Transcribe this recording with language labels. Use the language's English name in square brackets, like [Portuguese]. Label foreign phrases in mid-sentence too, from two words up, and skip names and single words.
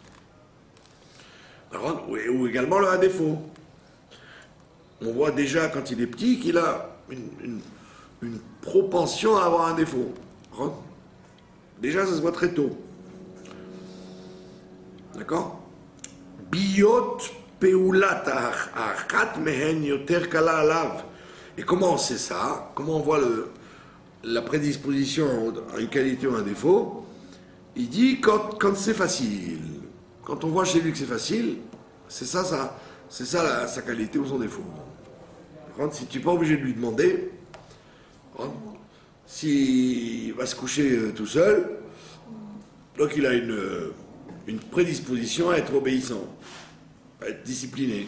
[French] Ou également un défaut. On voit déjà quand il est petit qu'il a une propension à avoir un défaut. Déjà, ça se voit très tôt. D'accord? [Hebrew] בהיות פעולת אחת מהן יותר קלה עליו. [French] Et comment on sait ça? Comment on voit la prédisposition à une qualité ou un défaut, il dit quand c'est facile. Quand on voit chez lui que c'est facile, c'est ça sa qualité ou son défaut. Si tu n'es pas obligé de lui demander, s'il va se coucher tout seul, donc il a une prédisposition à être obéissant, à être discipliné.